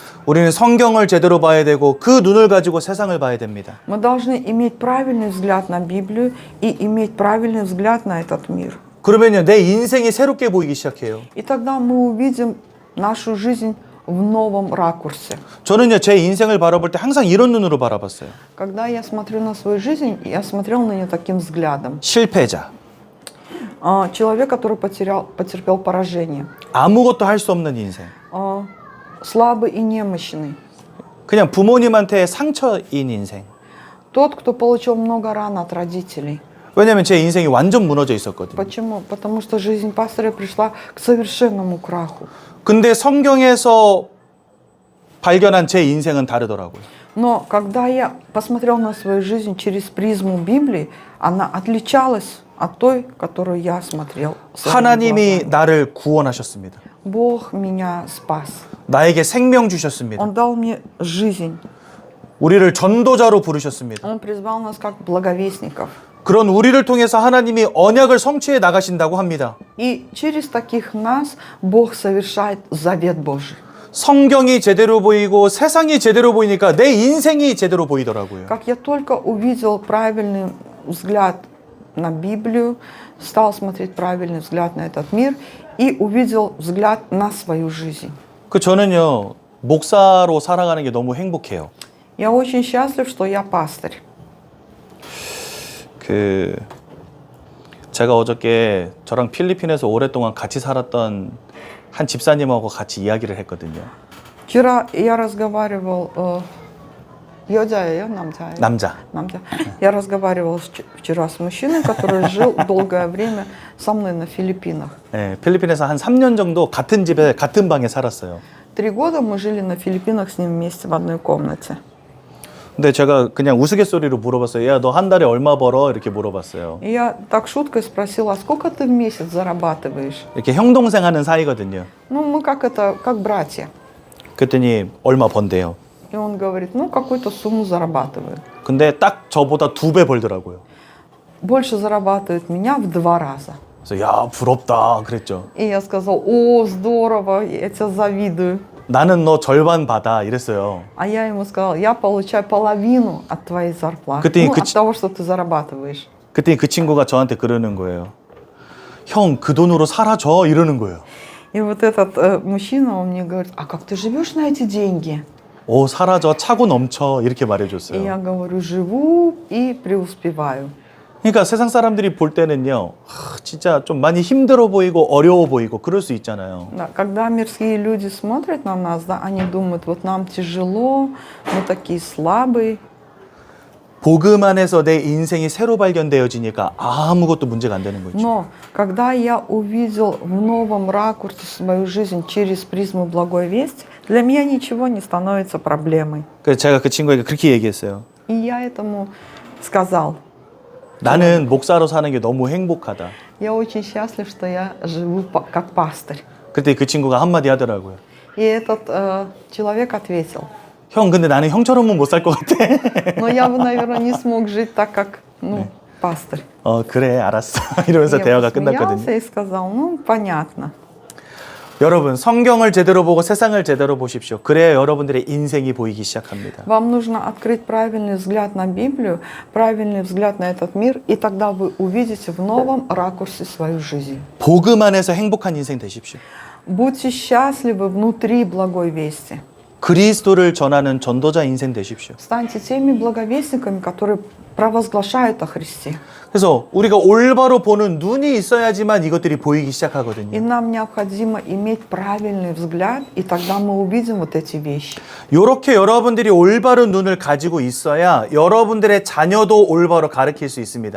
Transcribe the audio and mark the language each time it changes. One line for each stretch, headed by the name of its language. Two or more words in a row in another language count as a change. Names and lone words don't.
Korean: 우리는 성경을 제대로 봐야 되고 그 눈을 가지고 세상을 봐야 됩니다.
Russian: Мы должны иметь правильный взгляд на Библию и иметь правильный взгляд на этот мир.
Korean: 그러면요, 내 인생이 새롭게 보이기 시작해요.
Russian: И тогда мы увидим нашу жизнь в новом ракурсе.
Korean: 저는요, 제 인생을 바라볼 때 항상 이런 눈으로 바라봤어요.
Russian: Когда я смотрю на свою жизнь, я смотрел на нее таким взглядом.
Korean: 실패자.
Russian: Человек, который потерпел поражение.
Korean: 아무것도 할 수 없는 인생.
Russian: Слабый и немощный.
Korean: 그냥 부모님한테 상처인 인생.
Russian: Тот, кто получил много ран от родителей.
Korean: 왜냐면 제 인생이 완전 무너져 있었거든요.
Russian: Почему? Потому что жизнь пастыря пришла к совершенному краху.
Korean: 근데 성경에서 발견한 제 인생은 다르더라고요.
Russian: Но когда я посмотрел на свою жизнь через призму Библии, она отличалась от той, которую я смотрел своими
Korean: 하나님이
Russian: глазами.
Korean: 나를 구원하셨습니다.
Russian: Бог меня спас.
Korean: 나에게 생명 주셨습니다.
Russian: Он дал мне жизнь.
Korean: 우리를 전도자로 부르셨습니다.
Russian: Он призвал нас как благовестников.
Korean: 그런 우리를 통해서 하나님이 언약을 성취해 나가신다고 합니다.
Russian: И через таких нас Бог совершает завет Божий.
Korean: 성경이 제대로 보이고 세상이 제대로 보이니까 내 인생이 제대로 보이더라고요.
Russian: Как я только увидел правильный взгляд на Библию, стал смотреть правильный взгляд на этот мир и увидел взгляд на свою жизнь.
Korean: 저는요, 목사로 살아가는 게 너무 행복해요.
Russian: Я очень счастлив, что я пастырь.
Korean: 제가 어저께 저랑 필리핀에서 오랫동안 같이 살았던 한 집사님하고 같이 이야기를 했거든요.
Russian: Вчера я разговаривал,
Korean: 남자. 남자.
Russian: Я разговаривал вчера с мужчиной, который жил долгое время со мной на Филиппинах.
Korean: 네, 필리핀에서 한 3년 정도 같은 집에 같은 방에 살았어요.
Russian: 3 года мы жили на Филиппинах с ним вместе в одной комнате.
Korean: 근데 제가 그냥 우스갯소리로 물어봤어요. 야, 너 한 달에 얼마 벌어? 이렇게 물어봤어요.
Russian: И я так шуткой спросила, а сколько ты в месяц зарабатываешь?
Korean: 이렇게 형동생 하는 사이거든요.
Russian: Ну, мы как братья.
Korean: 그랬더니 얼마 번대요.
Russian: И он говорит, ну, какую-то сумму зарабатываю.
Korean: 근데 딱 저보다 2배 벌더라고요.
Russian: Больше зарабатывает меня в 2 раза.
Korean: 그래서 야, 부럽다 그랬죠.
Russian: И я сказал, о, здорово, я тебя завидую.
Korean: 나는 너 절반 받아 이랬어요.
Russian: А я ему сказал, я получаю половину от твоей зарплаты.
Korean: 그때
Russian: Ну,
Korean: 그
Russian: от того, что ты зарабатываешь.
Korean: 그때 그 친구가 저한테 그러는 거예요. 형, 그 돈으로 살아줘 이러는 거예요.
Russian: И вот этот мужчина, он мне говорит, а как ты живешь на эти деньги?
Korean: 오, 살아줘, 차고 넘쳐 이렇게
Russian: И я
Korean: 말해줬어요.
Russian: говорю, живу и преуспеваю.
Korean: 그러니까 세상 사람들이 볼 때는요, 진짜 좀 많이 힘들어 보이고 어려워 보이고 그럴 수 있잖아요.
Russian: Да, когда мирские люди смотрят на нас, да, они думают, вот нам тяжело, мы такие слабые.
Korean: 복음 안에서 내 인생이 새로 발견되어지니까 아무것도 문제가 안 되는 거죠.
Russian: Но когда я увидел в новом ракурсе свою жизнь через призму благой вести, для меня ничего не становится проблемой.
Korean: 그래서 제가 그 친구에게 그렇게 얘기했어요.
Russian: И я этому сказал,
Korean: 나는 목사로 사는 게 너무 행복하다.
Russian: я очень счастлив, что я живу как пастырь.
Korean: 그때 그 친구가 한마디 하더라고요.
Russian: И этот человек ответил,
Korean: 형, 근데 나는 형처럼은 못 살 것 같아.
Russian: но я бы, наверное, не смог жить так, как пастырь.
Korean: 그래, 알았어. 이러면서
Russian: Я
Korean: 대화가
Russian: посмеялся
Korean: 끝났거든요.
Russian: и сказал, ну, понятно.
Korean: 여러분, 성경을 제대로 보고 세상을 제대로 보십시오. 그래야 여러분들의 인생이 보이기 시작합니다.
Russian: Вам нужно открыть правильный взгляд на Библию, правильный взгляд на этот мир, и тогда вы увидите в новом ракурсе свою жизнь.
Korean: 복음 안에서 행복한 인생 되십시오.
Russian: Будьте счастливы внутри благой вести.
Korean: 그리스도를 전하는 전도자 인생 되십시오.
Russian: Станьте теми благовестниками, которые провозглашают о Христе.
Korean: 그래서 우리가 올바로 보는 눈이 있어야지만 이것들이 보이기
Russian: И
Korean: 시작하거든요.
Russian: нам необходимо иметь правильный взгляд, и тогда мы увидим вот эти вещи.
Korean: 이렇게 여러분들이 올바른 눈을 가지고 있어야 여러분들의 자녀도 올바로 가르칠 수 있습니다.